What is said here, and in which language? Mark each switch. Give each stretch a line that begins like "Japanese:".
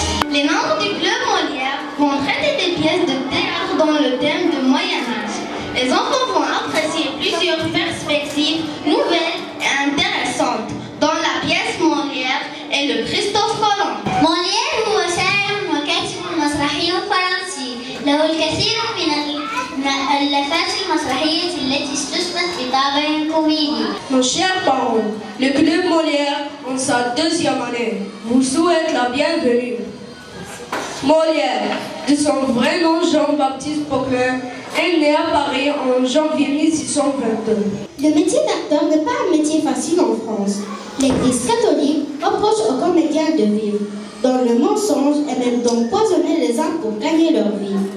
French: Les membres du club Molière vont traiter des pièces de théâtre dans le thème de Moyen-Âge. Les enfants vont apprécier plusieurs perspectives nouvelles et intéressantes, dont la pièce Molière et le Christophe Colomb.
Arabic: مولير هو شاعر وكاتب مسرحي فرنسي، له الكثير من المؤلفات المسرحية التي استشهدت بطابع كوميدي.
French: Mon cher parent, le club Molière, en sa deuxième année, vous souhaite la bienvenue. Molière, de son vrai nom Jean-Baptiste Poquelin, est né à Paris en janvier 1622. Le métier d'acteur n'est pas un métier facile en France. L'Église catholique reproche aux comédiens de vivre dans le mensonge et même d'empoisonner les uns pour gagner leur vie.